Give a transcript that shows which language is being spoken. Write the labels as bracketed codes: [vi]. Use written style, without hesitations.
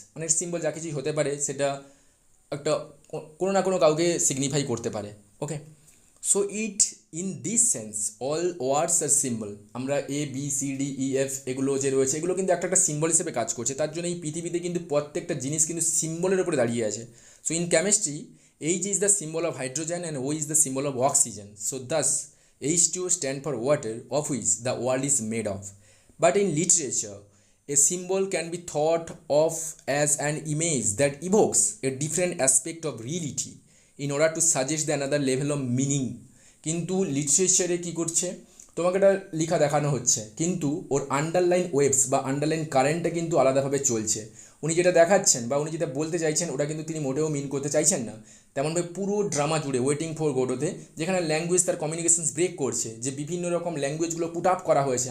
[bn] মানে সিম্বল যা কিছুই হতে পারে, সেটা একটা কোনো না কোনো কাউকে সিগনিফাই করতে পারে। [en] Okay, so it in this sense all words are symbol. [bn] আমরা ABCDEF এগুলো যে রয়েছে, এগুলো কিন্তু একটা একটা সিম্বল হিসেবে কাজ করছে। তার জন্য এই পৃথিবীতে কিন্তু প্রত্যেকটা জিনিস কিন্তু সিম্বলের উপরে দাঁড়িয়ে আছে। [en] So in chemistry H is the symbol of hydrogen and O is the symbol of oxygen. So thus H2O stand for water, of which the world is made of. But in literature, a symbol can be thought of as an image that evokes a different aspect of reality in order to suggest the another level of meaning. [bn] কিন্তু লিটারেচারে কী করছে, তোমাকে একটা লেখা দেখানো হচ্ছে, কিন্তু ওর underline waves বা underline কারেন্টটা কিন্তু আলাদাভাবে চলছে। উনি যেটা দেখাচ্ছেন বা উনি যেটা বলতে চাইছেন, ওটা কিন্তু তিনি মোটেও মিন করতে চাইছেন না। তেমনভাবে পুরো ড্রামা জুড়ে ওয়েটিং ফর গোডোতে, যেখানে ল্যাঙ্গুয়েজ তার কমিউনিকেশনস ব্রেক করছে, যে বিভিন্ন রকম ল্যাঙ্গুয়েজগুলো পুট আপ করা হয়েছে।